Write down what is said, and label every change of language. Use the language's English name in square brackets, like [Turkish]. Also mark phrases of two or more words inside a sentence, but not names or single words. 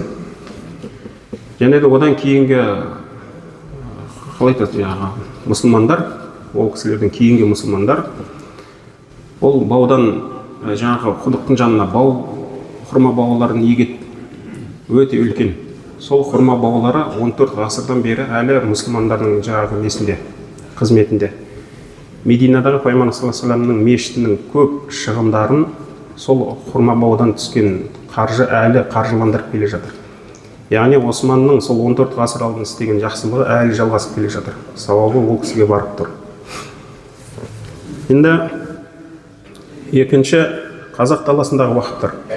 [Kazakh] Және де одан кейінгі қалай айтады, мұсылмандар, ол кісілердің кейінгі мұсылмандар, ол баудан жаңағы құдықтың жанына құрма бауларын егет, өте үлкен. Сол құрма баулары 14 ғасырдан бері әлі мұсылмандардың жаңағы несінде, қызметінде. Мединадағы Пайғамбар [Arabic] صلى الله عليه وسلم [Kazakh] мешітінің көп шығындарын сол құрма баудан түскен қаржы әлі қаржыландырып келе жатыр. Яғни Османның сол 14 ғасыр алдын істеген жақсылығы әлі жалғасып келе жатыр. Сауабы ол кісіге барып тұр. Енді екінші қазақ даласындағы уақыптар.